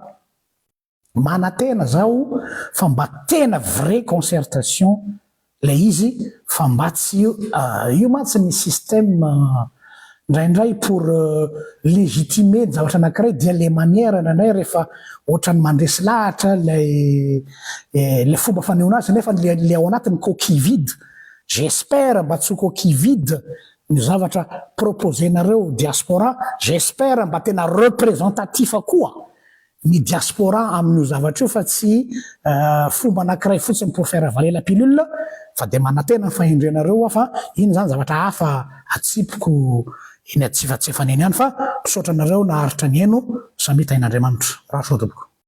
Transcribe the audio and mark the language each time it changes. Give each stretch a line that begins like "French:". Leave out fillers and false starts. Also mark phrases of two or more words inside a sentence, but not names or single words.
Malagasy: Manatena zaho fa mba tena
French: vrai concertation
Malagasy: lay izy fa mba tsy io mantsy ny système indraindray
French: pour légitimer
Malagasy: ny zavatra anankiray dia le manière indraindray rehefa ohatrany mandresy lahatra le fomba fanehoana azy nefa le ao anatiny
French: coquille vide.
Malagasy: J'espère mba tsy
French: coquille vide
Malagasy: ny zavatra proposenareo diaspora, j'espère mba tena représentatif koa ny diaspora amin'io zavatra io fa tsy fomba anankiray fotsiny
French: pour faire avaler la pilule
Malagasy: fa de manatena ny fahendrenareo fa iny zany zavatra hafa atsipiko iny atsifatsefaneny ihany fa misaotra anareo naharitra ny eno samita in'Andriamanitra raha soa tompoko.